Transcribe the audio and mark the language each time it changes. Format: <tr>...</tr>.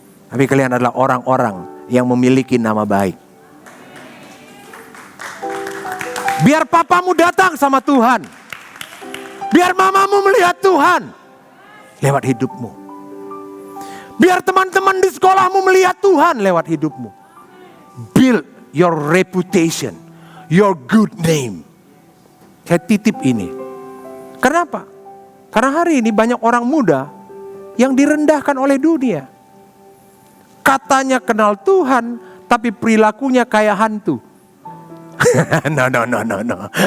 <id>Tapi kalian adalah orang-orang yang memiliki nama baik. Biar papamu datang sama Tuhan. Biar mamamu melihat Tuhan lewat hidupmu. Biar teman-teman di sekolahmu melihat Tuhan lewat hidupmu.</id> <en>Build your reputation, your good name.</en> <id>Saya titip ini. Kenapa? Karena hari ini banyak orang muda yang direndahkan oleh dunia. Katanya kenal Tuhan, tapi perilakunya kayak hantu.</id> <en>No.</en>